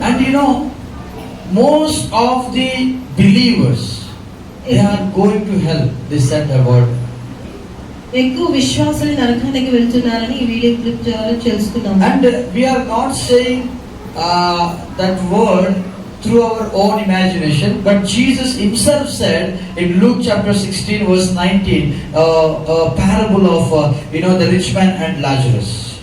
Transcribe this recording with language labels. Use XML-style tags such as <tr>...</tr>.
<en>and most of the believers, they are going to hell. They said the word.</en> <te>ఎక్కువ విశ్వాసులు నరకానికి వెళ్తున్నారని ఈ video clip ద్వారా తెలుసుకున్నాము.</te> <en>And we are not saying that word through our own imagination, but Jesus himself said in Luke chapter 16 verse 19, a parable of the rich man and Lazarus.</en>